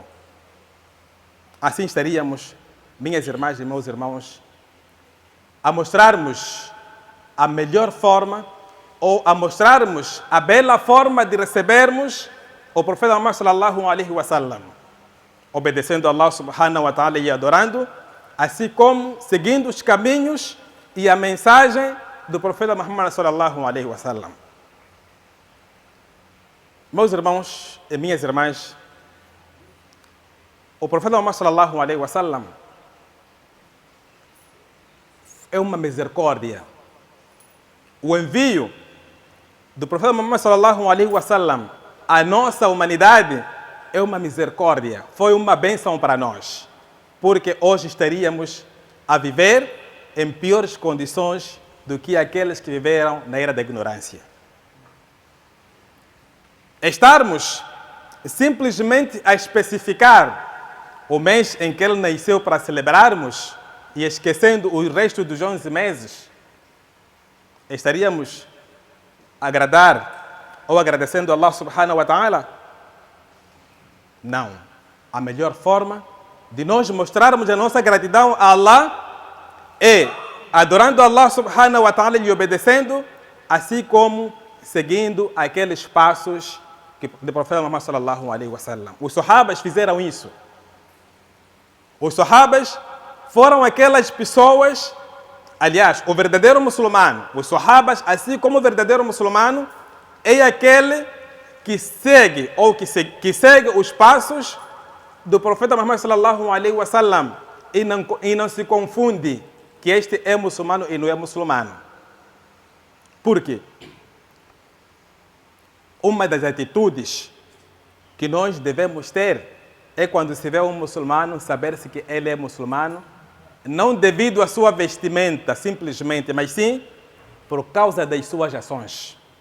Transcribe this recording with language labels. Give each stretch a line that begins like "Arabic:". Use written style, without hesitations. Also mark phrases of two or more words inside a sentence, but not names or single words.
Portuguese: Assim estaríamos, minhas irmãs e meus irmãos, a mostrarmos a melhor forma ou a mostrarmos a bela forma de recebermos o profeta Muhammad
Arabic: صلى الله عليه وسلم,
Portuguese: obedecendo a Allah
Arabic: سبحانه وتعالى
Portuguese: e adorando, assim como seguindo os caminhos e a mensagem do profeta Muhammad
Arabic: صلى الله عليه وسلم.
Portuguese: Meus irmãos e minhas irmãs, o profeta Muhammad
Arabic: صلى الله عليه وسلم
Portuguese: é uma misericórdia. O envio do profeta Muhammad
Arabic: صلى الله عليه وسلم
Portuguese: à nossa humanidade é uma misericórdia, foi uma bênção para nós, porque hoje estaríamos a viver em piores condições do que aqueles que viveram na era da ignorância. Estarmos simplesmente a especificar o mês em que ele nasceu para celebrarmos e esquecendo o resto dos 11 meses, estaríamos a agradar ou agradecendo a Allah
Arabic: سبحانه وتعالى?
Portuguese: Não. A melhor forma de nós mostrarmos a nossa gratidão a Allah é adorando a Allah
Arabic: سبحانه وتعالى
Portuguese: e obedecendo, assim como seguindo aqueles passos do profeta Muhammad
Arabic: صلى الله عليه وسلم.
Portuguese: Os sahabas fizeram isso. Os sahabas foram aquelas pessoas, aliás, o verdadeiro muçulmano, os sahabas, assim como o verdadeiro muçulmano, é aquele que segue ou que segue os passos do profeta Muhammad
Arabic: صلى الله عليه وسلم
Portuguese: e não se confunde que este é muçulmano e não é muçulmano. Por quê? Uma das atitudes que nós devemos ter é, quando se vê um muçulmano, saber se que ele é muçulmano não devido à sua vestimenta, simplesmente, mas sim por causa das suas ações.